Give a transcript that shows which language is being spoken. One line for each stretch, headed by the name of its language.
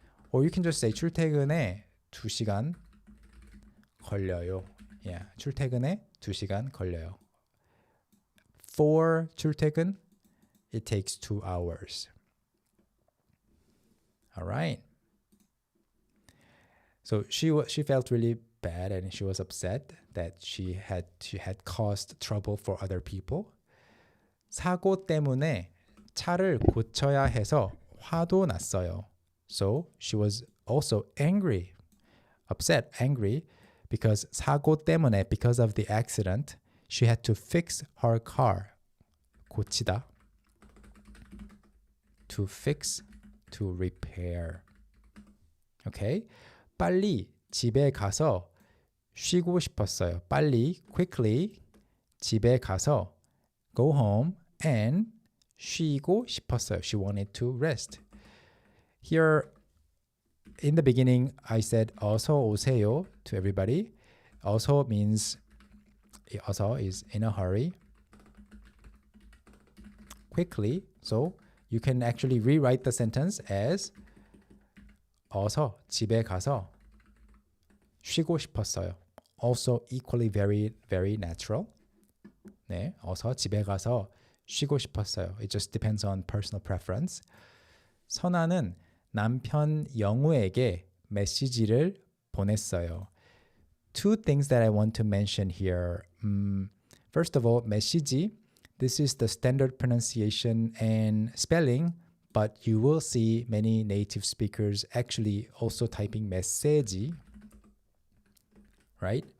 English: Or you can just say 출퇴근에 2시간 걸려요.
Korean: Yeah, 출퇴근에 2시간 걸려요.
English: For 출퇴근, it takes 2 hours. All right. So she felt really bad and she was upset that she had caused trouble for other people.
Korean: 사고 때문에 차를 고쳐야 해서 화도 났어요.
English: So she was also angry, upset, angry, because 사고 때문에, because of the accident, she had to fix her car.
Korean: 고치다.
English: To fix, to repair. Okay?
Korean: 빨리 집에 가서 쉬고 싶었어요. 빨리, quickly, 집에 가서, go home and 쉬고 싶었어요.
English: She wanted to rest. Here, in the beginning, I said 어서 오세요 to everybody. 어서 means, 어서 is in a hurry. Quickly, so you can actually rewrite the sentence as 어서 집에 가서 쉬고 싶었어요. Also equally very, very natural.
Korean: 네, 어서 집에 가서 쉬고 싶었어요.
English: It just depends on personal preference.
Korean: 선아는 남편 영우에게 메시지를 보냈어요.
English: 2 things that I want to mention here. First of all, 메시지. This is the standard pronunciation and spelling, but you will see many native speakers actually also typing 메시지, right?